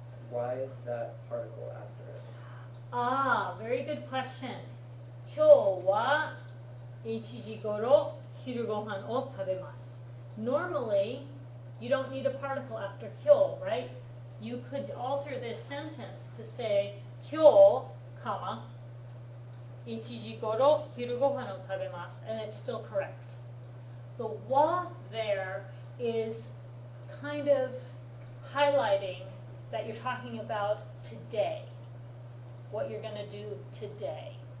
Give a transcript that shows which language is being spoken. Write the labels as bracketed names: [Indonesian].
[English] why is that particle after it? Ah, very good question. [Japanese] 今日は1時頃昼ご飯を食べます。 [English] Normally, You don't need a particle after kyo, right? You could alter this sentence to say kyo, comma, [Japanese] 1時頃昼ご飯を食べます [English] and it's still correct. The wa there is kind of highlighting that you're talking about today, what you're going to do today.